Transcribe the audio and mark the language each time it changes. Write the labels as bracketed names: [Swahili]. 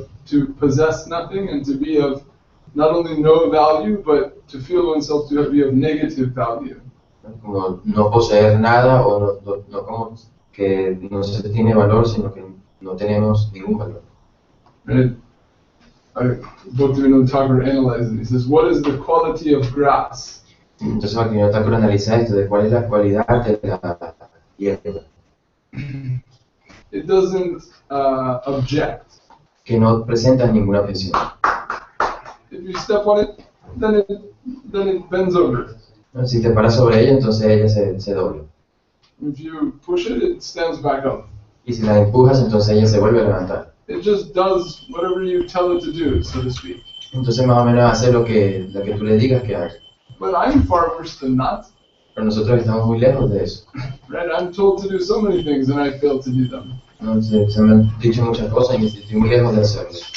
[English] To possess nothing and to be of not only no value, but to feel oneself to be of negative value. [Spanish] Como no poseer nada o no como que no se tiene valor, sino que no tenemos ningún valor. [English] Right? Bhaktivinoda Thakur analyzes it. He says, what is the quality of grass? [Spanish] Entonces Bhaktivinoda Thakur analiza esto de cuál es la cualidad de la hierba. [English] It doesn't object. [Spanish] Que no presenta ninguna objeción. [English] If you step on it, then it bends over. [Spanish] Si te paras sobre ella, entonces ella se dobla. [English] If you push it, it stands back up. [Spanish] Y si la empujas, entonces ella se vuelve a levantar. [English] It just does whatever you tell it to do, so to speak. [Spanish] Entonces más o menos hace lo que tú le digas que haga. [English] But I'm far worse than that. [Spanish] Pero nosotros estamos muy lejos de eso. [English] Right? I'm told to do so many things and I fail to do them. [Spanish] Entonces, se me han dicho muchas cosas y estoy muy lejos de hacerlo.